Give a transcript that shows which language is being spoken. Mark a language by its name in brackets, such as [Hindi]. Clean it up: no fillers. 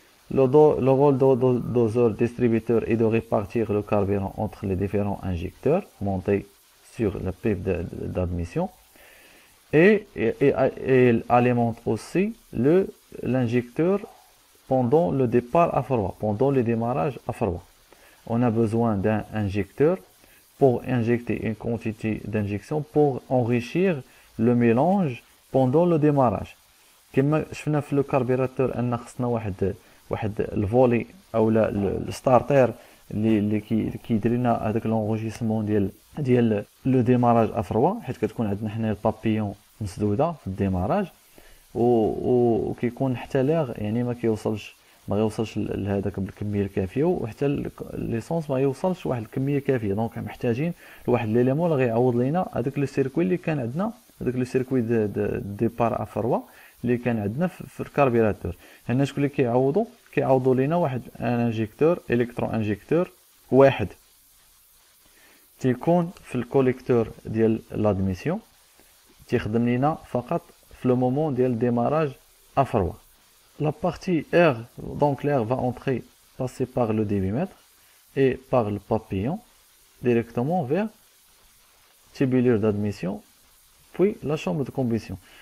[French] Le rôle de doseur distributeur est de répartir le carburant entre les différents injecteurs montés sur la pipe d'admission et il alimente aussi l'injecteur pendant le départ à froid, pendant le démarrage à froid. On a besoin d'un injecteur pour injecter une quantité d'injection pour enrichir le mélange pendant le démarrage. [Arabic] كما شفنا في الكربيراتور ان خصنا واحد الفولي او الستارتر اللي كيدير لنا هذاك لونجيسمون ديال لو ديماراج افروا، حيت كتكون عندنا حنا البابيون مسدوده في الديماراج وكيكون حتى لاغ يعني ما غيوصلش لهذاك بالكميه الكافيه، وحتى ليسونس ما يوصلش واحد الكميه كافيه. دونك محتاجين لواحد ليليمون اللي غيعوض لينا هذاك لو سيركوي اللي كان عندنا، هذاك لو سيركوي ديبار افروا اللي كان عندنا في الكاربيراتور. هنا شكون اللي كيعوضوا لينا واحد ان انجيكتور الكترو انجيكتور واحد تيكون في الكوليكتور ديال لادميسيون، تيخدم لينا فقط في لو مومون ديال ديماراج افروا. [French] La partie air, donc l'air va passer par le débitmètre et par le papillon directement vers tubulure d'admission, puis la chambre de combustion.